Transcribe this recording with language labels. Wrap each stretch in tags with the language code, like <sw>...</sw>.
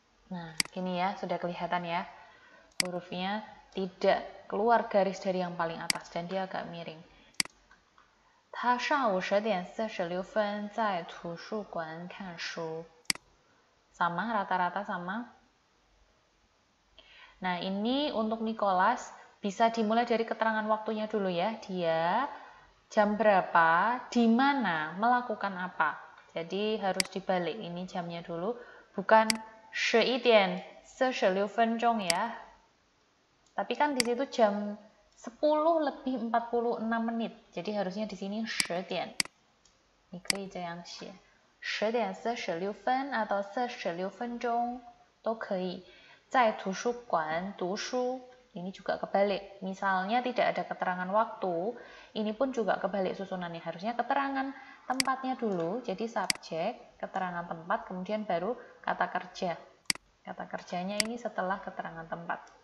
<id>Nah, gini ya, sudah kelihatan ya, hurufnya tidak keluar garis dari yang paling atas dan dia agak miring.</id> <zh>他上午10点46分在图书馆看书.</zh> <id>Sama, rata-rata sama. Nah, ini untuk Nicholas bisa dimulai dari keterangan waktunya dulu ya. Dia jam berapa, di mana, melakukan apa. Jadi harus dibalik, ini jamnya dulu, bukan 11点46分钟 ya. Tapi kan di situ jam 10 lebih 46 menit. Jadi harusnya di sini 10点.</id> <zh>你可以这样写10点46分 atau 46分钟 都可以。在图书馆读书,</zh> <id>ini juga kebalik. Misalnya tidak ada keterangan waktu, ini pun juga kebalik susunannya. Harusnya keterangan tempatnya dulu, jadi subjek, keterangan tempat, kemudian baru kata kerja. Kata kerjanya ini setelah keterangan tempat.</id>